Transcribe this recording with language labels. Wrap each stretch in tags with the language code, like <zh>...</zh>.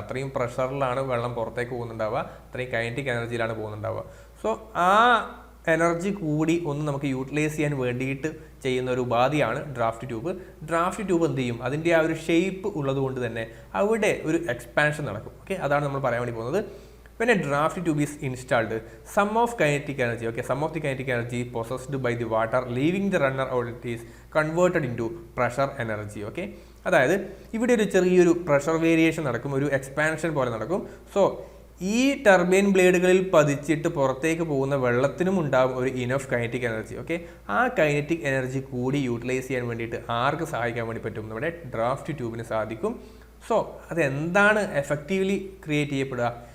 <ml>അത്രയും പ്രഷറിലാണ് വെള്ളം പുറത്തേക്ക് പോകുന്നുണ്ടാവുക, അത്രയും കൈനറ്റിക് എനർജിയിലാണ് പോകുന്നുണ്ടാവുക. സോ ആ എനർജി കൂടി ഒന്ന് നമുക്ക് യൂട്ടിലൈസ് ചെയ്യാൻ വേണ്ടിയിട്ട് ചെയ്യുന്ന ഒരു ഉപാധിയാണ് ഡ്രാഫ്റ്റ് ട്യൂബ്. ഡ്രാഫ്റ്റ് ട്യൂബ് എന്ത് ചെയ്യും? അതിൻ്റെ ആ ഒരു ഷേപ്പ് ഉള്ളത് കൊണ്ട് തന്നെ അവിടെ ഒരു എക്സ്പാൻഷൻ നടക്കും. അതാണ് നമ്മൾ പറയാൻ വേണ്ടി പോകുന്നത്.</ml> <en>When a draft tube is installed, some of the kinetic energy possessed by the water leaving the runner outlet is converted into pressure energy.</en> <ml>അതായത് ഇവിടെ ഒരു ചെറിയൊരു പ്രഷർ വേരിയേഷൻ നടക്കും, ഒരു എക്സ്പാൻഷൻ പോലെ നടക്കും. സോ ഈ ടർബൈൻ ബ്ലേഡുകളിൽ പതിച്ചിട്ട് പുറത്തേക്ക് പോകുന്ന വെള്ളത്തിനും ഉണ്ടാകും ഒരു ഇനഫ് കൈനറ്റിക് എനർജി. ആ കൈനറ്റിക് എനർജി കൂടി യൂട്ടിലൈസ് ചെയ്യാൻ വേണ്ടിയിട്ട് ആർക്ക് സഹായിക്കാൻ വേണ്ടി പറ്റും? നമ്മുടെ ഡ്രാഫ്റ്റ് ട്യൂബിന് സാധിക്കും. സോ അതെന്താണ് എഫക്റ്റീവ്ലി ക്രിയേറ്റ് ചെയ്യപ്പെടുക?</ml>